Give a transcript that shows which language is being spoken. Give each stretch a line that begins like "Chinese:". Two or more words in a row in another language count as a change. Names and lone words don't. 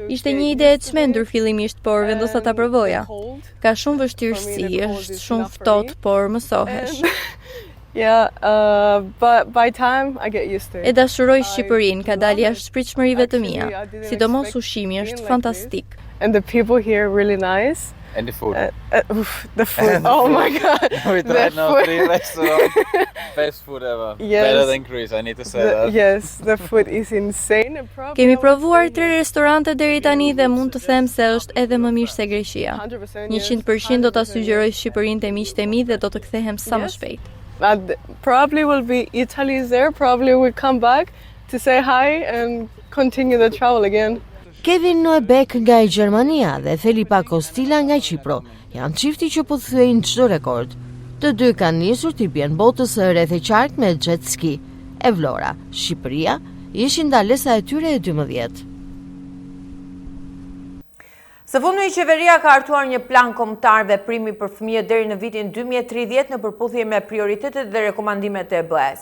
Albanian: Ishte një ide e çmendur fillimisht, por vendosa ta provoja. Ka shumë vështirësi, është shumë ftohtë, por mësohesh.
English: Yeah, but by time I get used to it.
Albanian: E dashuroj Shqipërinë, ka dalë jashtë pritshmërive të mia. Sidomos ushqimi është fantastik.
English: And the people here are really nice. And the food. The food. Oh my god. We tried now 3 restaurants. Best food ever. Yes. Better than Greece, I need to say that. Yes, the food is insane.
Albanian: Kemi provuar 3 restorante deri tani dhe mund të them se është edhe më mirë se Greqia. 100% do ta sugjeroj Shqipërinë te miqtë e mi dhe do të kthehem sa më shpejt.
English: Probably will be Italy is there, probably will come back to say hi and continue the travel again.
Albanian: Kevin Noebek nga Gjermania dhe Felipa Kostila nga Qipro janë çifti që po thyejnë çdo rekord. Të dy kanë nisur t'i bjen botës së rreth e qark me jet ski. E Vlora, Shqipëria, ishin ndalesa e tyre e 12. Së fundmi qeveria ka hartuar një plan kombëtar veprimi për fëmijët deri në vitin 2030 në përputhje me prioritetet dhe rekomandimet e BE-s.